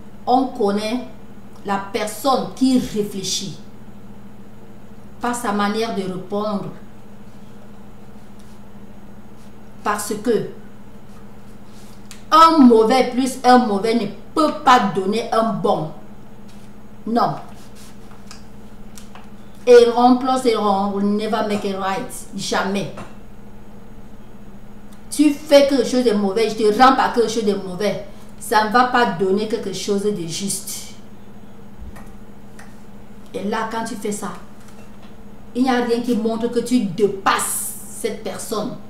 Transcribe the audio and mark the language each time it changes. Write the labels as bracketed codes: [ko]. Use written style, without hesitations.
[fr] On connaît la personne qui réfléchit par sa manière de répondre. Parce que un mauvais plus un mauvais ne peut pas donner un bon. Non. [en] Et wrong plus wrong will never make it right. [fr] Jamais. Tu fais quelque chose de mauvais, je te rends par quelque chose de mauvais. Ça ne va pas donner quelque chose de juste. Et là, quand tu fais ça, il n'y a rien qui montre que tu dépasses cette personne.